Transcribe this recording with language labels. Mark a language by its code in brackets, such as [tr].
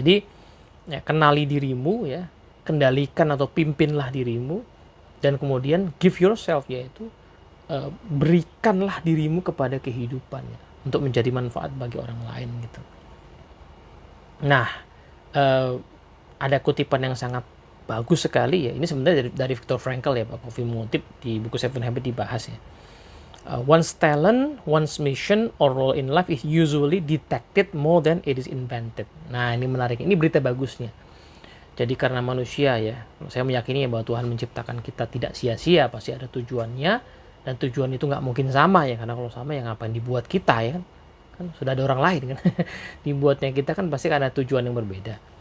[id] Jadi ya, kenali dirimu ya, kendalikan atau pimpinlah dirimu, dan kemudian [en] give yourself, [id] yaitu berikanlah dirimu kepada kehidupan ya, untuk menjadi manfaat bagi orang lain gitu. Nah, ada kutipan yang sangat bagus sekali ya. Ini sebenarnya dari Viktor Frankl ya, Pak Covey mengutip di buku Seven Habits dibahas ya. [en] One's talent, one's mission or role in life is usually detected more than it is invented. [id] Nah, ini menarik. Ini berita bagusnya. Jadi karena manusia ya, saya meyakini ya bahwa Tuhan menciptakan kita tidak sia-sia, pasti ada tujuannya, dan tujuan itu nggak mungkin sama ya, karena kalau sama ya ngapain dibuat kita ya kan? Kan sudah ada orang lain kan. Dibuatnya kita kan pasti ada tujuan yang berbeda.